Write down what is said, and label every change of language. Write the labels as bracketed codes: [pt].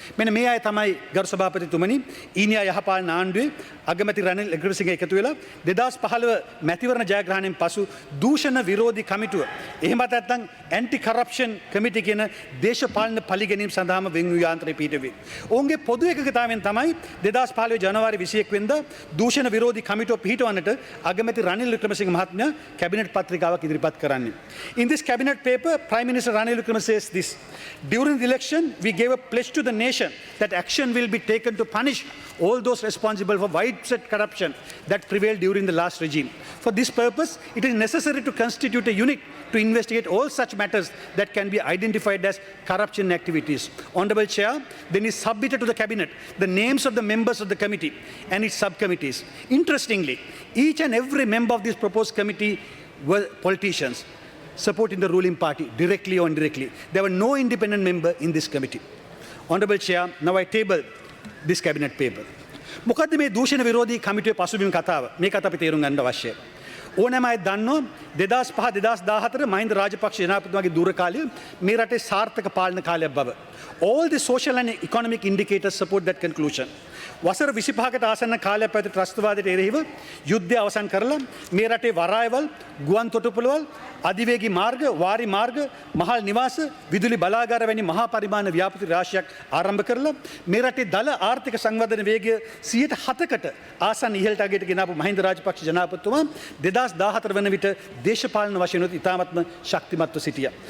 [si] මෙන්න මේ අය තමයි ගරු සභාපතිතුමනි ඊනියා යහපාලන ආණ්ඩුවේ අගමැති රනිල් වික්‍රමසිංහ එකතු වෙලා 2015 මැතිවරණ ජයග්‍රහණයෙන් පසු දූෂණ විරෝධී කමිටුව එහෙමත් නැත්නම් ඇන්ටි කරප්ෂන් කමිටි කියන දේශපාලන පරිගැනීම් සඳහාම වෙන් වූ යාන්ත්‍රය පිහිටුවේ. ඔවුන්ගේ පොදු එකකතාවෙන් තමයි 2015 ජනවාරි 21 වෙනිදා දූෂණ විරෝධී කමිටුව පිහිටවන්නට අගමැති රනිල් වික්‍රමසිංහ මහත්මයා කැබිනට් පත්‍රිකාවක් ඉදිරිපත් කරන්නේ. [en] In this cabinet paper, Prime Minister Ranil Wickremesinghe says this: during the election, we gave a pledge to the nation that action will be taken to punish all those responsible for widespread corruption that prevailed during the last regime. For this purpose, it is necessary to constitute a unit to investigate all such matters that can be identified as corruption activities. Honorable Chair, then is submitted to the Cabinet the names of the members of the committee and its subcommittees. Interestingly, each and every member of this proposed committee were politicians supporting the ruling party, directly or indirectly. There were no independent member in this committee. Honorable Chair, now I table this cabinet paper. [si] මොකද්ද මේ දූෂණ විරෝධී කමිටුවේ පසුබිම් කතාව? මේකත් අපි තේරුම් ගන්න අවශ්‍යයි. ඕනෑම අය දන්නවා 2005 2014 මහින්ද රාජපක්ෂ ජනාධිපතිතුමාගේ දුර කාලය මේ රටේ සාර්ථක පාලන කාලයක් බව. [en] All the social and economic indicators support that conclusion. [si] වසර 25කට ආසන්න කාලයක් පැවති ත්‍රස්තවාදයට එරෙහිව යුද්ධය අවසන් කරලා මේ රටේ වරායවල්, ගුවන් තොටුපළවල්, අධිවේගී මාර්ග, වාරි මාර්ග, මහල් නිවාස, විදුලි බලාගාර වැනි මහා පරිමාණ ව්‍යාපෘති රාශියක් ආරම්භ කරලා මේ රටේ දල ආර්ථික සංවර්ධන වේගය 107කට ආසන්න ඉහළට අගයට ගෙනාවු මහින්ද රාජපක්ෂ ජනාධිපතිතුමා 2014 වන විට දේශපාලන වශයෙන් ඉතාමත්ම ශක්තිමත්ව සිටියා.